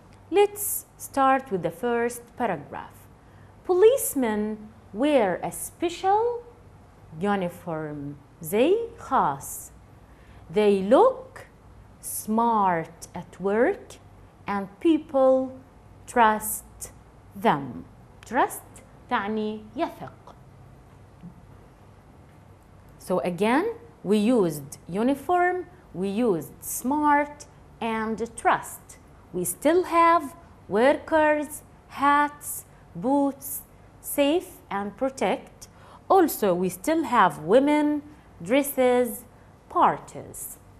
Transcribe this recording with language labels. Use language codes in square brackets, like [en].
[en] Let's start with the first paragraph. Policemen wear a special uniform. [ar] زي خاص. [en] They look smart at work and people trust them. [ar] Trust تعني يثق. [en] So again, we used uniform, we used smart and trust. We still have workers, hats, boots, safe and protect. Also, we still have women, dresses, parties.